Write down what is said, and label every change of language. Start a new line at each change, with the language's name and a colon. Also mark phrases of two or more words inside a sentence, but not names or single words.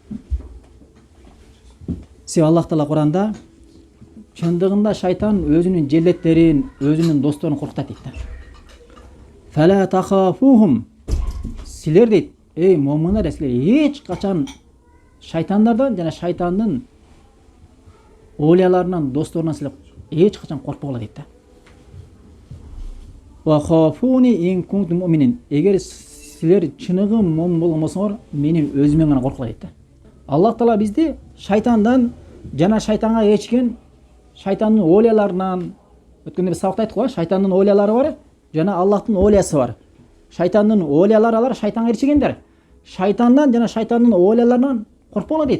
Kyrgyz: Себеби Аллах таала Куранда чындыгында шайтан өзүнүн желеттерин, өзүнүн досторун коркутат дейт да.
Arabic: فلا تخافوهم.
Kyrgyz: Силер дейт, эй момундар, силер эч качан шайтандардан жана шайтандын олияларынан, досторунан силер эч качан коркпогула дейт да.
Arabic: وخافون إن كنتم مؤمنين.
Kyrgyz: Эгер силер чыныгы момун болгон болсоңор, менин өзүмөн гана коркула дейт да. Аллах таала бизди шайтандан жана шайтанга ээрчиген шайтандын олияларынан, өткөндө биз сабакта айттык го, шайтандын олиялары бар, жана Аллахтын олиясы бар. Шайтандын олиялары алар шайтанга ээрчигендер. Шайтандан жана шайтандын олияларынан коркпогула дейт.